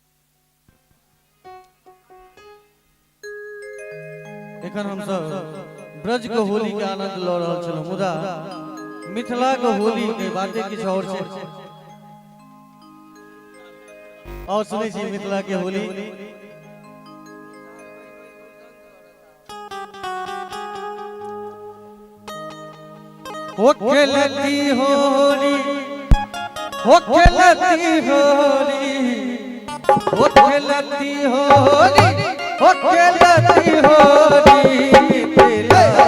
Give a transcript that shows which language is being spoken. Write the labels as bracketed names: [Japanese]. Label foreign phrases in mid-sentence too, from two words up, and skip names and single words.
[Maithili] एखन हम सब ब्रज के होली के आनंद ल रहल छलहुँ मुदा मिथिला के होली के बातें किछु और छै। और सुनै छी मिथिला के होली हो खेलती होली हो खेलती होली हो खेलती होली हो खेलती होली मिथिला